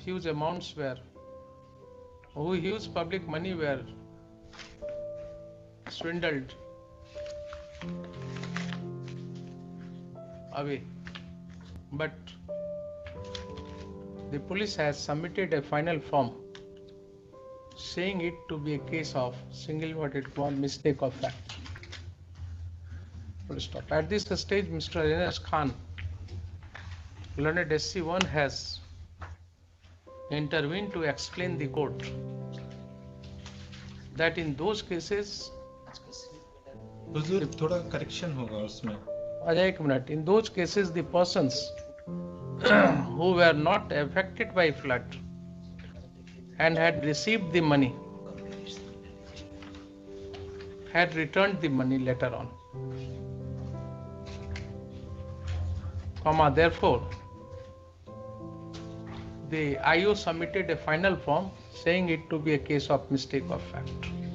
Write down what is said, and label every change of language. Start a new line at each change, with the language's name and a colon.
English: Huge amounts were, huge public money were swindled away, but the police has submitted a final form saying it to be a case of single-worded mistake of fact. Full stop. At this stage, Mr. Enes Khan, learned SC1, has intervened to explain the court that in those cases,
Hindi: हुजूर थोड़ा correction होगा उसमें.
English: एक minute, in those cases the persons who were not affected by flood and had received the money had returned the money later on, therefore the IO submitted a final form saying it to be a case of mistake of fact.